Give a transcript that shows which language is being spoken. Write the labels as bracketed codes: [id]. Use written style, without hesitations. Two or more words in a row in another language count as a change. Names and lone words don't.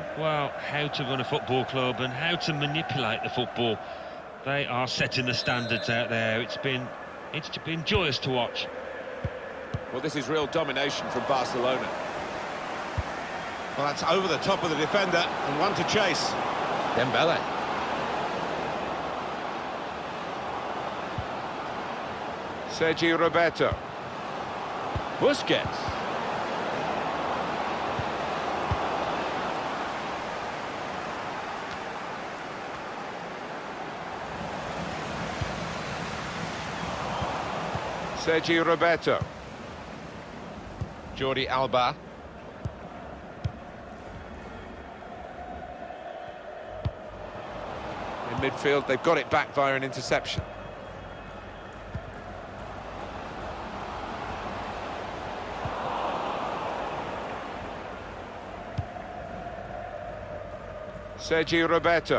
[en] Well, how to run a football club and how to manipulate the football. They are setting the standards out there. It's been joyous to watch. Well, this is real domination from Barcelona. Well, that's over the top of the defender, and one to chase. Dembele. Sergi Roberto. Busquets. Sergi Roberto. Jordi Alba. In midfield, they've got it back via an interception. Sergi Roberto.